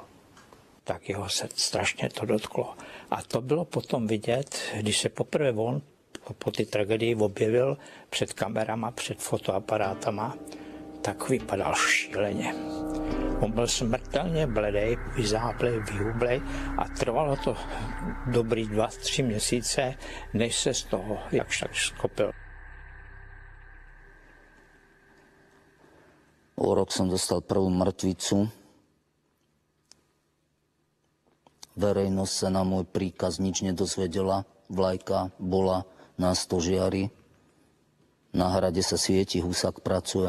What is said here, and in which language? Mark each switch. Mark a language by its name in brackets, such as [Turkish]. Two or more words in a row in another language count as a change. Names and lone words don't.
[Czech] Tak jeho se strašně to dotklo. A to bylo potom vidět, když se poprvé on po té tragédii objevil před kamerama, před fotoaparátama, tak vypadal šíleně. On byl smrtelně bledej, vyzáblej, vyhublej a trvalo to dobrý 2-3 měsíce, než se z toho jakž tak skopil. [Slovak] O rok som dostal prvú mŕtvicu. Verejnosť sa na môj príkaz nič nedozvedela. Vlajka bola na stožiari. Na hrade sa svieti, Husák pracuje.